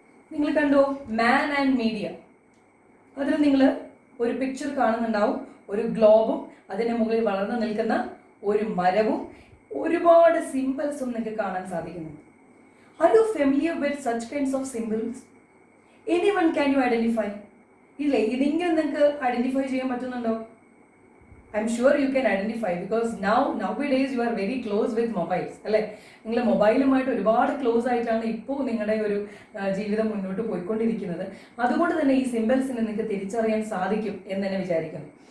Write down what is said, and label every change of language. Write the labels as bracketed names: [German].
[Malayalam] നിങ്ങൾ കണ്ടു മാൻ and media. അതിൽ നിങ്ങൾ ഒരു പിക്ചർ കാണുന്നുണ്ടാവും, ഒരു ഗ്ലോബും അതിന് മുകളിൽ വളർന്നു നിൽക്കുന്ന ഒരു മരവും ഒരുപാട് സിംബൽസും നിങ്ങൾക്ക് കാണാൻ സാധിക്കുന്നുണ്ട് [English] Are you familiar with such kinds of symbols? Anyone can you identify? [Malayalam] ഇല്ലേ, ഇതെങ്കിലും നിങ്ങൾക്ക് ഐഡന്റിഫൈ ചെയ്യാൻ പറ്റുന്നുണ്ടോ? [English] I'm sure you can identify because nowadays you are very close with mobiles അല്ലേ? [Malayalam] നിങ്ങൾ മൊബൈലുമായിട്ട് ഒരുപാട് ക്ലോസ് ആയിട്ടാണ് ഇപ്പോൾ നിങ്ങളുടെ ഒരു ജീവിതം മുന്നോട്ട് പോയിക്കൊണ്ടിരിക്കുന്നത്. അതുകൊണ്ട് തന്നെ ഈ സിമ്പിൾസിനെ നിങ്ങൾക്ക് തിരിച്ചറിയാൻ സാധിക്കും എന്ന് തന്നെ വിചാരിക്കുന്നു.